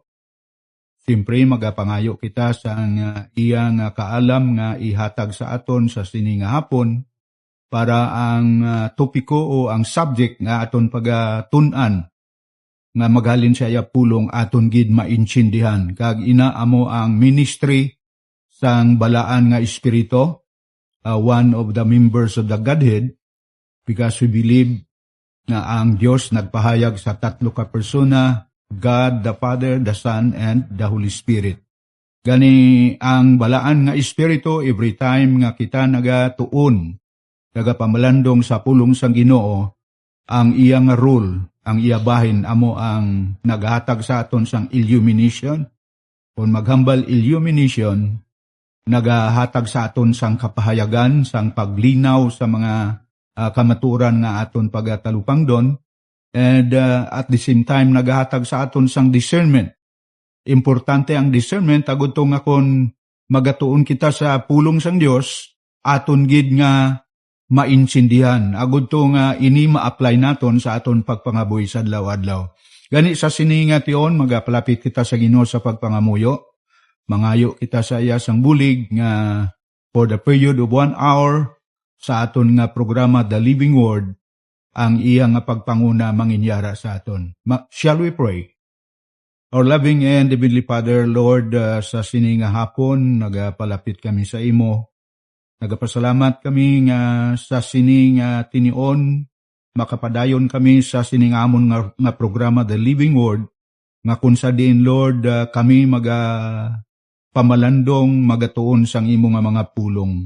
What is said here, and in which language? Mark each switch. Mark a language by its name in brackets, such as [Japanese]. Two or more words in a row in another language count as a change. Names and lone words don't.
[Hiligaynon] Siyempre magapangayo kita sa iyang kaalam nga ihatag sa aton sa sini nga hapon para ang topiko o ang subject nga aton pagatun-an nga maghalin sa iya pulong aton gid maintindihan. Kag ina amo ang ministry sang balaan nga espiritu, [English] one of the members of the Godhead, because we believe [Hiligaynon] nga ang Dios nagpahayag sa tatlo ka persona, [English] God, the Father, the Son, and the Holy Spirit. [Hiligaynon] Gani ang balaan nga espiritu, [English] every time [Hiligaynon] nga kita nagatuon, nagapamalandong sa pulong sang Ginoo, ang iyang rule, ang iyabahin amo ang naghatag sa aton sang illumination. Kung maghambal illumination, naghatag sa aton sang kapahayagan, sang paglinaw sa mga kamaturan nga aton pagatalupang don. [English] And at the same time, [Hiligaynon] naghahatag sa aton sang discernment. Importante ang discernment, agud to nga kung magatuon kita sa pulong sang Dios, aton gid nga maintindihan. Agud to nga ini ma-apply naton sa aton pagpangabuhi sa adlaw-adlaw. Gani sa siningat yon, magapalapit kita sa Ginoo sa pagpangamuyo. Mangayo kita sa iya sang bulig nga [English] for the period of 1 hour [Hiligaynon] sa aton nga programa The Living Word, ang iyang pagpanguna manginyara sa aton. [English] Shall we pray? Our loving and heavenly Father, Lord, [Hiligaynon] sa sini nga hapon, nagapalapit kami sa imo. Nagapasalamat kami nga sa sini nga tinion, makapadayon kami sa sini nga amon nga programa The Living Word, nga kung sa din, Lord, kami pamalandong magatuon sang imo nga mga pulong.